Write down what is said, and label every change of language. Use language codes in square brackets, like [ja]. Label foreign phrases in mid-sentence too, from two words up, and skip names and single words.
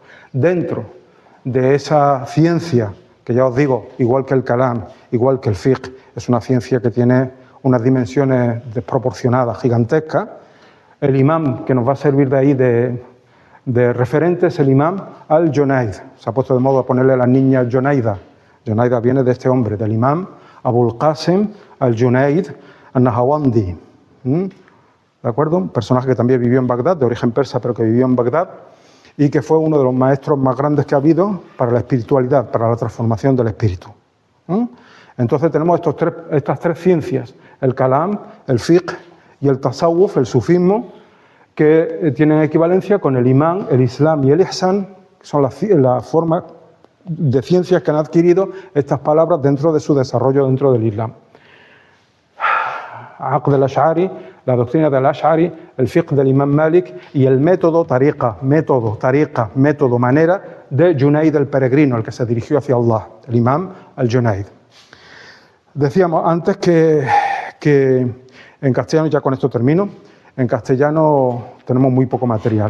[es] Dentro de esa ciencia, que ya os digo, igual que el kalam, igual que el fiqh, es una ciencia que tiene unas dimensiones desproporcionadas, gigantescas. El imam que nos va a servir de ahí de referente es el imam al-Junayd. Se ha puesto de moda ponerle a las niñas Junaida. Junaida viene de este hombre, del imam Abul Qasim al-Junayd al-Nahawandi. ¿De acuerdo? Un personaje que también vivió en Bagdad, de origen persa, pero que vivió en Bagdad, y que fue uno de los maestros más grandes que ha habido para la espiritualidad, para la transformación del espíritu. Entonces tenemos estas tres ciencias, el kalam, el fiqh y el tasawuf, el sufismo, que tienen equivalencia con el imán, el islam y el ihsan, que son la forma de ciencias que han adquirido estas palabras dentro de su desarrollo dentro del islam. Aqd al-Ash'ari, la doctrina del Ash'ari, el fiqh del imam Malik y el método manera de Junayd el peregrino, el que se dirigió hacia Allah, el imam al-Junayd. Decíamos antes que en castellano, ya con esto termino, en castellano tenemos muy poco material.